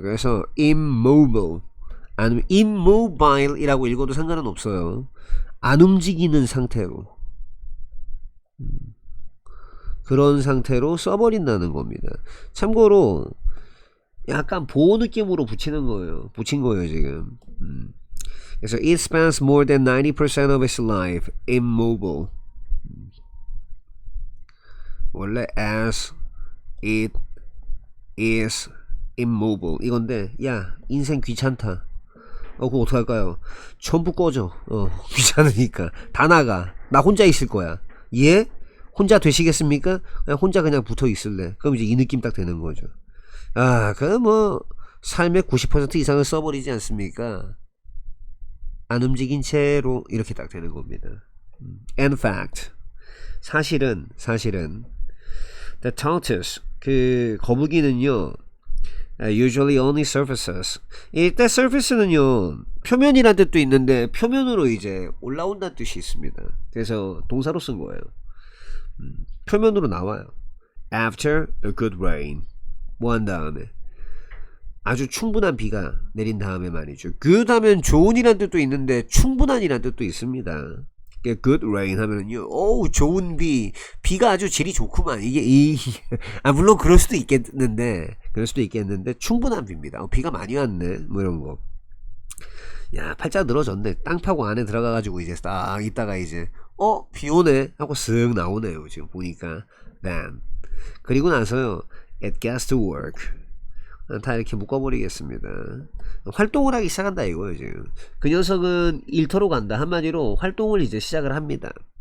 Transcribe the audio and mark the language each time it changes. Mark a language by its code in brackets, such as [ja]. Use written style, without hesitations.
[ko] 그래서 immobile. 아니면 immobile 이라고 읽어도 상관은 없어요. 안 움직이는 상태로. 그런 상태로 써버린다는 겁니다. 참고로 약간 보호 느낌으로 붙인 거예요 지금. 그래서 [en] it spends more than 90% of its life immobile. [ko] 원래 [en] as It is immobile. [ko] 이건데 야 인생 귀찮다. 그거 어떡할까요? 전부 꺼져. 귀찮으니까 다 나가. 나 혼자 있을 거야. 예? 혼자 되시겠습니까? 그냥 혼자 그냥 붙어 있을래. 그럼 이제 이 느낌 딱 되는 거죠. 그 뭐 삶의 90% 이상을 써버리지 않습니까? 안 움직인 채로 이렇게 딱 되는 겁니다. [en] In fact, [ko] 사실은 [en] the tortoise, [ko] 그 거북이는요, [en] usually only surfaces. [ko] 일단 surface는요 표면이란 뜻도 있는데 표면으로 이제 올라온다는 뜻이 있습니다. 그래서 동사로 쓴 거예요. 표면으로 나와요. [en] After a good rain. [ko] 뭐 한 다음에 아주 충분한 비가 내린 다음에 말이죠. good 하면 좋은이란 뜻도 있는데 충분한이란 뜻도 있습니다. good rain 하면은요, 좋은 비가 아주 질이 좋구만. 물론 그럴 수도 있겠는데 충분한 비입니다. 비가 많이 왔네, 뭐 이런 거. 야, 팔자 늘어졌네. 땅 파고 안에 들어가가지고 이제 딱 있다가 이제 비 오네 하고 쓱 나오네요. 지금 보니까. [en] Then [ko] 그리고 나서요, [en] it gets to work. [ko] 다 이렇게 묶어버리겠습니다. 활동을 하기 시작한다 이거예요. 지금 그 녀석은 일터로 간다. 한마디로 활동을 이제 시작을 합니다.